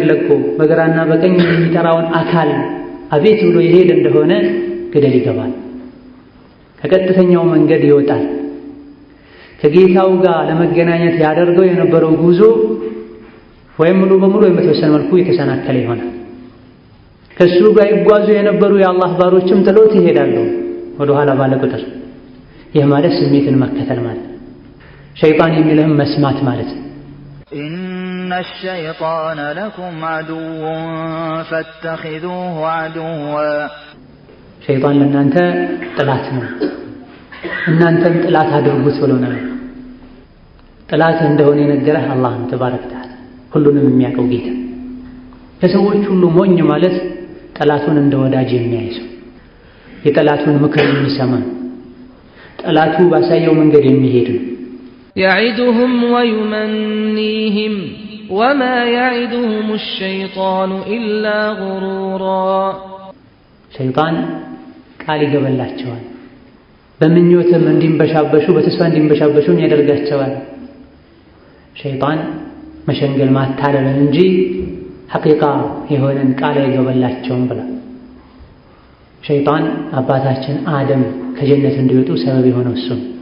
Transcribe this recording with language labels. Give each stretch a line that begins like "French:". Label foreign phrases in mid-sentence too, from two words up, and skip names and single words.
Amharic: ለቆ በግራና በቀኝ የሚጠራውን አካል አቤት ብሎ ይሄድ እንደሆነ ገደል ይገባል። ከቀጥተኛው መንገድ ይወጣል። ከጌታው ጋር ለመገናኘት ያደርገው የነበረው ጉዞ ወይም ሙሉ በሙሉ በተወሰነ መልኩ የተሰናከለ ይሆናል። ከሱ ጋር ይጓዙ የነበሩ የአላህ ባሮችም ጥሎት ይሄዳሉ ወደ ኋላ ባለ ቁጥር። ይህ ማለት ስሜትን መከተል ማለት ሸይጣን የሚልህም መስማት ማለት ነው።
Arabic: إن الشيطان لكم عدو فاتخذوه عدوا
Amharic: ሸይጣን ለእናንተ ጥላት ነው እናንተም ጥላት አድርጉት ብሎናል። ጥላት እንደሆነ የነገረህ አላህ
Arabic: تبارك وتعالى
Amharic: ሁሉንም የሚያውቀው ጌታ። ከሰዎች ሁሉ ሞኝ ማለት ጠላቱን እንደ ወዳጅ የሚያይ ሰው፣ የጠላቱን ምክር የሚሰማ፣ ጠላቱ ባሳየው መንገድ የሚሄድ ነው።
Arabic: يعدهم ويمنيهم وما يعدهم الشيطان إلا غرورا
Amharic: ሸይጣን ቃል ይገባላቸዋል በምኞትም እንዲንበሻበሹ በተስፋ እንዲንበሻበሹ ያደርጋቸዋል። ሸይጣን መሸንገል ማታለልን እንጂ ሐቂቃ የሆነን ቃል አይገባላቸውም ብላ ሸይጣን አባታችን አደም ከጀነት እንዲወጡ ሰበብ የሆነው እሱ